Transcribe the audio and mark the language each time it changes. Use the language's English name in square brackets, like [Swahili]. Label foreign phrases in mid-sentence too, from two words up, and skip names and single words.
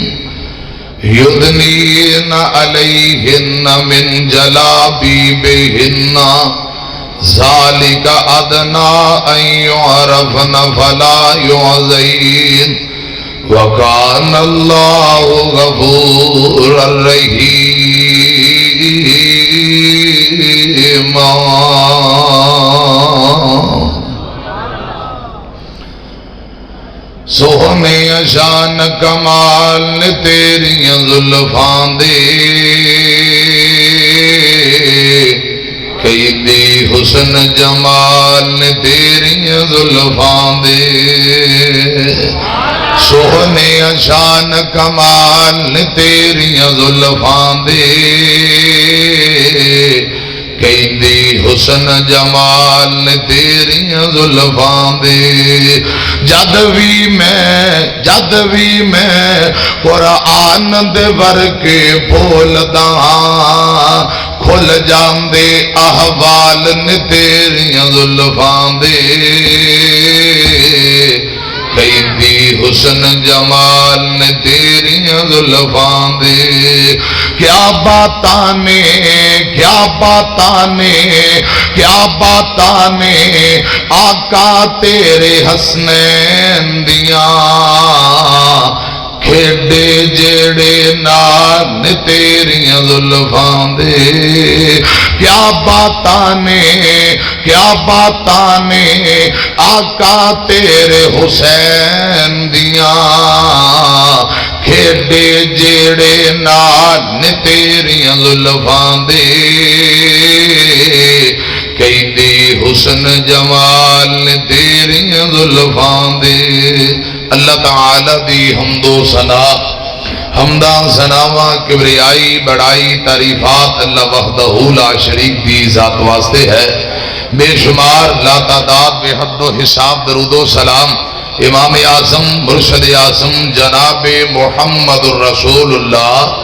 [Arabic] يدنين عليهن من جلابيبهن ذلك أدنى أن يعرفن فلا يؤذين وكان الله غفورا رحيما۔ [Punjabi] سونے شان کمال نے تیریاں زلفاں دے، کئی دی حسن جمال نے تیریاں زلفاں دے۔ سونے شان کمال نے تیریاں زلفاں دے، کئی دی حسن جمال نے تیریاں زلفاں دے۔ جد بھی میں قرآن دے ورکے بولدا ہاں، کھل جاندے احوال نے تیریاں زلفاں دے، کئی دی حسن جمال نے تیریاں زلفاں دے۔ کیا باتاں نے آقا تیرے حسنین دیاں، کھیڈے جیڑے نال تیریاں زلفاں دے۔ کیا باتاں نے آقا تیرے حسین دیاں، کھیڈے جیڑے نال تیریاں زلفاں دے، کئی دی حسن جمال نے تیریاں زلفاں دے۔ اللہ تعالی دی حمد و ثنا، حمداں ثناواں کبریائی بڑائی تعریفات اللہ [Arabic] وحدہ لا شریک [Punjabi] دی ذات واسطے ہے۔ بے شمار لا تعداد بے حد و حساب درود و سلام امام اعظم مرشد اعظم جناب محمد الرسول اللہ